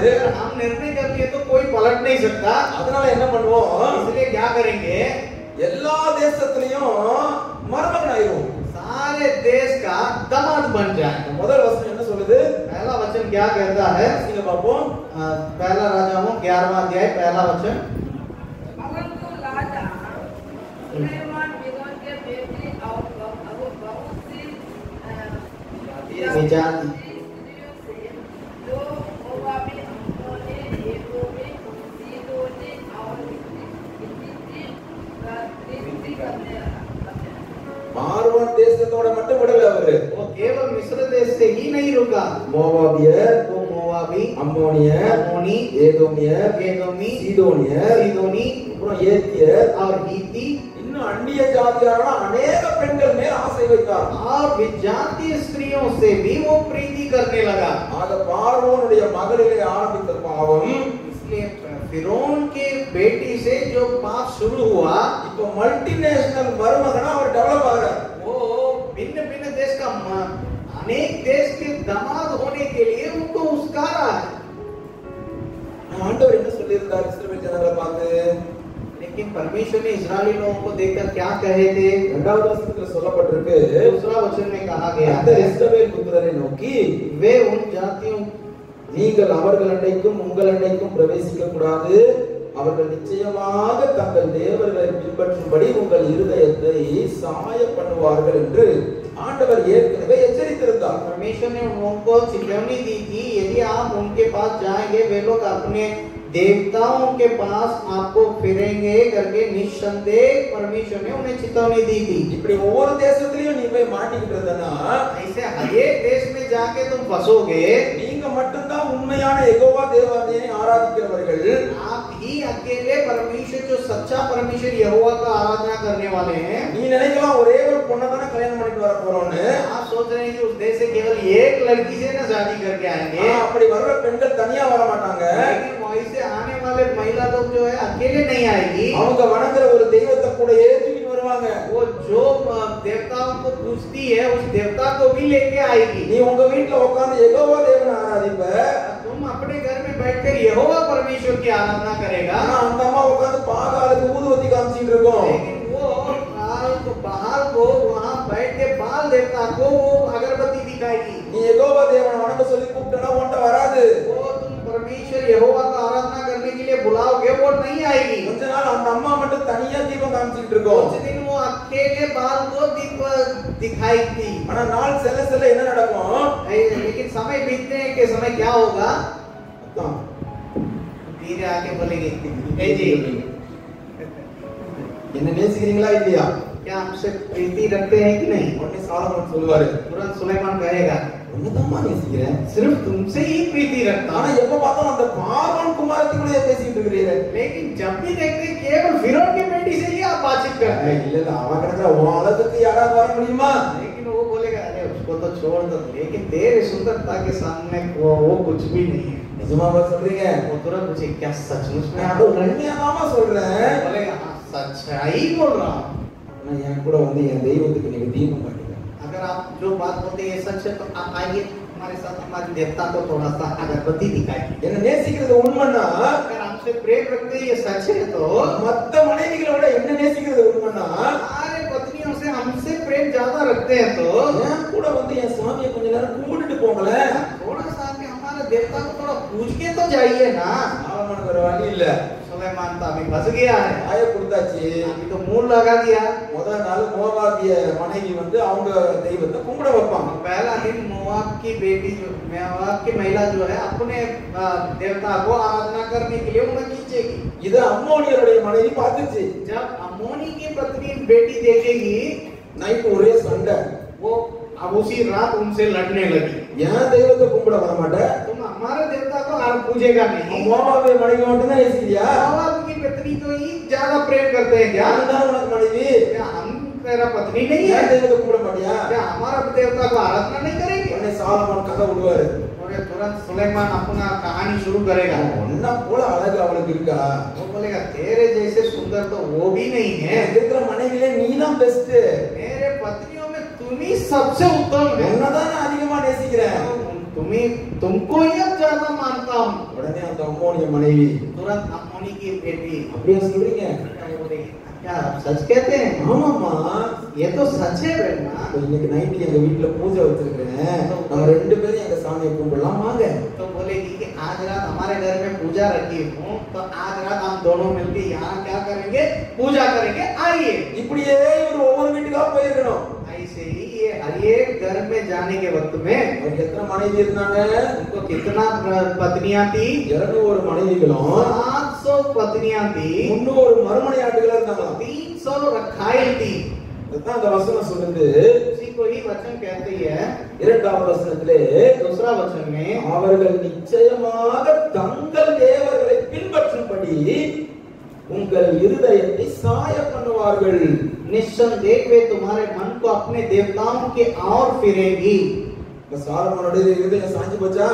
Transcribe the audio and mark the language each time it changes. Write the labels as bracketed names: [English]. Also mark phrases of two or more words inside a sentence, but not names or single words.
[Hindi] अगर हम निर्णय कर लिए तो कोई पलट नहीं सकता। [Tamil] அதனால என்ன பண்ணுவோம், [Hindi] इसलिए क्या करेंगे, [Tamil] எல்லா தேசத்துலயும் மருமகன் ஆயிரும். [Hindi] सारे देश का दामाद बन जाए। [Tamil] முதல் வசனம் என்ன சொல்லுது? [Hindi] पहला वचन क्या कहता है? [Tamil] நீங்க பாப்போம். [Hindi] पहला राजाओं 11वां अध्याय पहला वचन। परंतु राजा सुलेमान फिरौन के बेटे और बहुत सी विजाती स्त्रियों से जो मोआबी, अम्मोनी, एदोमी, सीदोनी और हित्ती करने लगा। [Tamil] பார்வோன் தேசத்தோட மட்டும் விடல அவரு. [Hindi] वो केवल मिस्र देश से ही नहीं रुका। [Tamil] மோவாபியர், [Hindi] तो मोआबी, [Tamil] அம்மோனியர், [Hindi] अम्मोनी, [Tamil] ஏதோமியர், [Hindi] एदोमी, [Tamil] சீதோனியர், [Hindi] सीदोनी [Tamil] அப்புறம் ஏத்தியர், [Hindi] और हित्ती [Tamil] இன்னும் அந்நிய ஜாதியாரான अनेक பெண்கள் மேல் ஆசை வைத்தார். [Hindi] और विजातीय स्त्रियों से भी वो प्रीति करने लगा। [Tamil] ஆக பார்வோனுடைய மகளிலே ஆரம்பித்த பாவம் [Hindi] इसलिए फिरौन के बेटी से जो पाप शुरू हुआ, [Tamil] இப்போ மல்டிநேஷனல் மருமகனா அவர் டெவலப் ஆகிறார். [Hindi] वो भिन्न भिन्न देश का अनेक देश के दामाद होने के लिए उनको उस्कारा है। [Tamil] ஆண்டவர் என்ன சொல்லியிருந்தார் இஸ்ரவேல் ஜனங்களை பார்த்து? [Hindi] लेकिन परमेश्वर ने इस्राएली लोगों को देखकर क्या कहे थे? [Tamil] இரண்டாவது வசனத்துல சொல்லப்பட்டிருக்கு, [Hindi] दूसरा वचन में कहा गया [Tamil] அந்த [Hindi] है, [Tamil] இஸ்ரவேல் புத்திரரை நோக்கி [Hindi] वे उन जातियों [Tamil] நீங்கள் அவர்கள் அண்டைக்கும் உங்கள் அண்டைக்கும் பிரவேசிக்க கூடாது, அவர்கள் நிச்சயமாக தங்கள் தேவர்களை பின்பற்றும்படி உங்கள் இருதயத்தை சாய பண்ணுவார்கள் என்று ஆண்டவர் ஏற்கனவே எச்சரித்திருந்தார். [Hindi] परमेश्वर ने उनको चेतावनी दी थी, यदि आप उनके पास जाएंगे वे लोग अपने देवताओं के पास आपको फिरेंगे करके निस्संदेह परमेश्वर ने उन्हें चेतावनी दी थी। [Tamil] இப்படி ஒவ்வொரு தேசத்திலயும் நீ போய் மாட்டிக்கிட்டதுன்னா [Hindi] ऐसे हर एक देश में जाके तुम फंसोगे। [Tamil] நீங்க மட்டும்தான் உண்மையான யெகோவா தேவனை ஆராதிக்கிறவர்கள், [Hindi] आप ही अकेले परमेश्वर जो सच्चा परमेश्वर यहोवा का आराधना करने वाले हैं। [Tamil] நீ நினைக்கலாம் ஒரே ஒரு பொண்ணை தானே கல்யாணம் பண்ணிட்டு வர போறோம்னு। [Hindi] आप सोच रहे हैं कि उस देश से केवल एक लड़की से ना शादी करके आएंगे। [Tamil] அப்படி வர்ற பெண்கள் தனியா வர மாட்டாங்க। [Hindi] लेकिन वहीं से आने वाले महिला लोग जो है अकेले नहीं आएगी। [Tamil] அவங்க வணங்குற ஒரு தெய்வத்தை கூட ஏற்றிட்டு வருவாங்க। [Hindi] वो जो देवताओं को पूजती है उस देवता को भी लेके आएगी। [Tamil] நீ உங்க வீட்ல உட்கார்ந்து யெகோவா தேவனை ஆராதிப்ப, [Hindi] तुम अपने घर में बैठकर यहोवा परमेश्वर की आराधना करेगा। [Tamil] ஆனா அந்த அம்மா உட்கார்ந்து பாகாலுக்கு ஊதுவத்தி காமிச்சிட்டு இருக்கும்। [Hindi] लेकिन वो बाहर को वहां बैठ के बाल देवता को वो अगरबत्ती दिखाएगी। [Tamil] நீ யெகோவா தேவனை வணங்க சொல்லி கூப்பிட்டனா உன்கிட்ட வராது। [Hindi] वो तुम परमेश्वर यहोवा का आराधना करने के लिए बुलाओगे वो नहीं आएगी। [Tamil] கொஞ்ச நாள் அந்த அம்மா மட்டும் தனியா தீபம் காமிச்சிட்டு இருக்கும்। [Hindi] कुछ दिन वो अकेले बाल को दीप दिखाई थी। [Tamil] ஆனா நாள் செல்ல செல்ல என்ன நடக்கும்? [Hindi] लेकिन समय बीतने के समय क्या होगा? [Tamil] அதான் [Hindi] धीरे आके बोलेंगे ए जी [Tamil] என்ன நேசிக்கிறீங்களா இல்லையா? [Hindi] क्या हमसे प्रीति रखते हैं कि नहीं? [Tamil] உடனே சாலமோன் சொல்லுவாரு, [Hindi] तुरंत सुलेमान कहेगा [Tamil] உன்னதமா நேசிக்கிறேன், [Hindi] सिर्फ तुमसे ही प्रीति रखता [Tamil] ஆனா [Hindi] हूं। [Tamil] எப்ப பார்த்தாலும் அந்த பார்வோன் குமாரத்தினுடைய பேசிட்டு இருக்கிறீங்க। [Hindi] लेकिन जब भी देखते हैं केवल फिरौन की बेटी से ही आप बातचीत करते हैं। [Tamil] இல்ல இல்ல அவ கிடக்குற உன் அழகுக்கு யாராவது வர முடியுமா? [Hindi] लेकिन वो बोलेगा अरे उसको तो छोड़ दो, लेकिन तेरे सुंदरता के सामने वो कुछ भी नहीं है। [Tamil] நிஜமாவா சொல்றீங்க? [Hindi] वो तुरंत पूछे क्या सचमुच में आप [Tamil] நான் [Hindi] बोल रहे हैं? [Tamil] உண்மையாதாமா சொல்றேன்। [Hindi] बोलेगा हाँ सच्चाई बोल रहा हूँ। [Tamil] நான் என் கூட வந்து என் தெய்வத்துக்கு நீங்க தீபம் காட்டுங்க। [Hindi] अगर आप जो बात बोलते हैं ये सच है तो आप आइए हमारे साथ हमारे देवता को थोड़ा सा अगरबत्ती दिखाइए। [Tamil] என்ன நேசிக்கிறது உண்மைன்னா, [Hindi] अगर हमसे प्रेम रखते हैं ये सच है तो [Tamil] மத்த மனைவிகளை விட என்ன நேசிக்கிறது உண்மைன்னா, [Hindi] हमारे पत्नियों से हमसे प्रेम ज्यादा रखते हैं तो [Tamil] என் கூட வந்து என் சாமியை கொஞ்ச நேரம் கும்பிட்டுட்டு போங்களேன்। [Hindi] थोड़ा सा आके हमारे देवता को थोड़ा पूछ के तो जाइए ना। [Tamil] சாலமோனுக்கு ஒரு வழி இல்ல, [Hindi] सुलेमान तो अभी फंस गया है, [Tamil] ஆய கொடுத்தாச்சு। [Hindi] अभी तो मुंह लगा दिया। [Tamil] முதல் நாள் மோவாபிய மனைவி வந்து அவங்க தெய்வத்தை கும்பிட வைப்பாங்க। [Hindi] पहला दिन मोआब की बेटी जो मोआब की महिला जो है अपने देवता को आराधना करने के लिए उन्हें खींचेगी। [Tamil] இது அம்மோனியருடைய மனைவி பார்த்துச்சு। [Hindi] जब अम्मोनी की पत्नी बेटी देखेगी [Tamil] நைட் ஒரே சண்டை, [Hindi] वो अब उसी रात उनसे लड़ने लगी। [Tamil] என் தெய்வத்தை கும்பிட வர மாட்டேன், [Hindi] तुम हमारे देवता को पूजेगा नहीं। [Tamil] மோவாபிய மனைவி மட்டும் தான் நேசிக்கிறியா? [Hindi] मोआब की पत्नी तो ही ज्यादा प्रेम करते हैं क्या? [Tamil] யாரு தான் உனக்கு மனைவி? [Hindi] क्या हम तेरा पत्नी नहीं है? [Tamil] என் தெய்வத்தை கும்பிட மாட்டியா? [Hindi] क्या हमारा देवता को आराधना नहीं करेंगे? [Tamil] உடனே சாலமோன் கதை விடுவாரு, [Hindi] और तुरंत सुलेमान अपना कहानी शुरू करेगा। [Tamil] ஒன்னா போல அழகு அவளுக்கு இருக்கா? [Hindi] वो बोलेगा तेरे जैसे सुंदर तो वो भी नहीं है। [Tamil] எனக்கு இருக்கிற மனைவிலே நீ தான் பெஸ்ட், [Hindi] मेरे पत्नियों में तुम ही सबसे उत्तम है। [Tamil] உன்னதான் நான் அதிகமா நேசிக்கிறேன்। [Hindi] तुमको ही अब ज्यादा मानता हूँ। [Tamil] உடனே அந்த அம்மோனிய மனைவி, [Hindi] तुरंत अम्मोनी की बेटी [Tamil] அப்படியே சொல்றீங்க? [Hindi] क्या आप सच कहते हैं? [Tamil] ஆமாமா, [Hindi] ये तो सच है बेटा। [Tamil] இன்னைக்கு நைட்டு எங்க வீட்டுல பூஜை வச்சிருக்கிறேன், நம்ம ரெண்டு பேரும் எங்க சாமியை கும்பிடலாம் வாங்க। [Hindi] तो बोलेगी कि आज रात हमारे घर में पूजा रखी हूँ, तो आज रात हम दोनों मिलकर यहाँ क्या करेंगे? पूजा करेंगे, आइए। [Tamil] இப்படியே இவர் ஒவ்வொரு வீட்டுக்கா போயிருக்கணும்। [Hindi] ऐसे ही ये हर एक घर में जाने के वक्त में [Tamil] அவருக்கு எத்தனை மனைவி இருந்தாங்க? [Hindi] उनको कितना पत्नियां थी? [Tamil] 200 மனைவிகளும் [Hindi] 700 पत्नियां थी, [Tamil] 300 மறுமனையாட்டுகளா இருந்தாங்க। [Hindi] 300 रखाइल थी। [Tamil] அதுதான் அந்த வசனம் சொல்லுது। [Hindi] उसी को ही वचन कहते हैं। [Tamil] இரண்டாவது வசனத்திலே [Hindi] दूसरा वचन में [Tamil] அவர்கள் நிச்சயமாக தங்கள் தேவர்களை பின்பற்றும்படி உங்கள் இருதயத்தை சாய பண்ணுவார்கள்। [Hindi] निस्संदेह वे तुम्हारे मन को अपने देवताओं के और फिरेगी। [Tamil] இப்ப சாலமோனுடைய இருதயம் சாஞ்சு போச்சா?